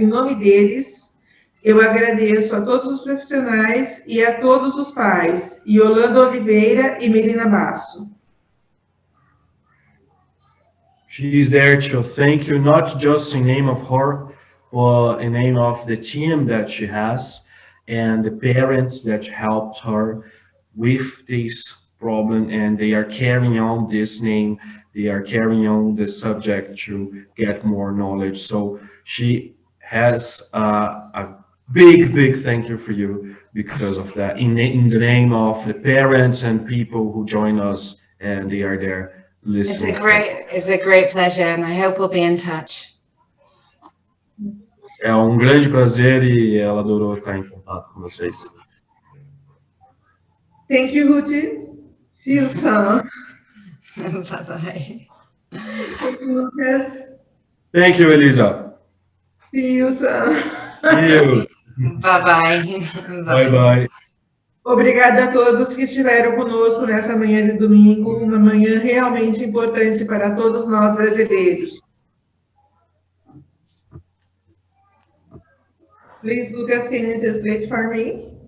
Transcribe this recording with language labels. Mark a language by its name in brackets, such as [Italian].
[Portuguese] Em nome deles, eu agradeço a todos os profissionais e a todos os pais, Yolanda Oliveira e Melina Basso. [English] She's there to thank you, not just in name of her, but in name of the team that she has and the parents that helped her with this problem, and they are carrying on this name, they are carrying on the subject to get more knowledge. So she has a big thank you for you because of that, in the name of the parents and people who join us, and they are there. Listening. It's a great pleasure, and I hope we'll be in touch. [Portuguese] É um grande prazer e ela adorou estar em contato com vocês. [English] Thank you, Ruth. See you soon. Bye-bye. Thank you, Lucas. Thank you, Elisa. See you soon. See you. Bye-bye. Bye-bye. [Portuguese] Obrigada a todos que estiveram conosco nessa manhã de domingo, uma manhã realmente importante para todos nós brasileiros. [English] Please, Lucas, can you translate for me?